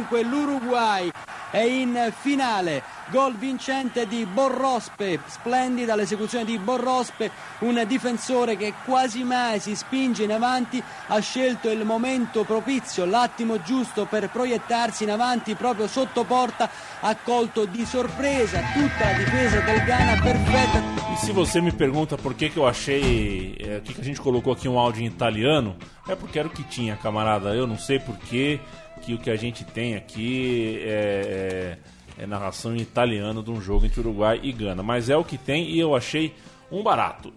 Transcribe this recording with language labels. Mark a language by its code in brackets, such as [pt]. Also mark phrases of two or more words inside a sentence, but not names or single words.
[it] Dunque l'Uruguay e in finale. Gol vincente di Borrospe, splendida l'esecuzione di Borrospe, un difensore che quasi mai si spinge in avanti, ha scelto il momento propizio, l'attimo giusto per proiettarsi in avanti proprio sotto porta, ha colto di sorpresa tutta la difesa del Ghana perfetta. [pt] E se você me pergunta por que eu achei que a gente colocou aqui um áudio em italiano, é porque era o que tinha, camarada. Eu não sei por que o que a gente tem aqui é narração em italiano de um jogo entre Uruguai e Gana, mas é o que tem e eu achei um barato.